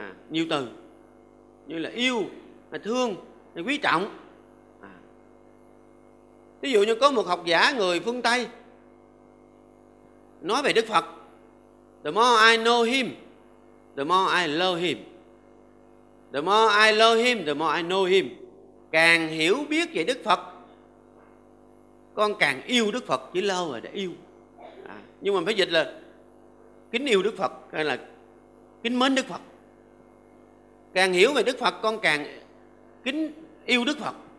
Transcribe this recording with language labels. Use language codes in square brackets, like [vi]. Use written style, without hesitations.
[vi] Nhiều từ như là yêu, là thương, là quý trọng. Ví dụ như có một học giả người phương Tây nói về Đức Phật: [en] The more I know him, the more I love him. The more I love him, the more I know him. [vi] Càng hiểu biết về Đức Phật, con càng yêu Đức Phật, chỉ lâu rồi đã yêu. Nhưng mà phải dịch là kính yêu Đức Phật hay là kính mến Đức Phật. Càng hiểu về Đức Phật, con càng kính yêu Đức Phật.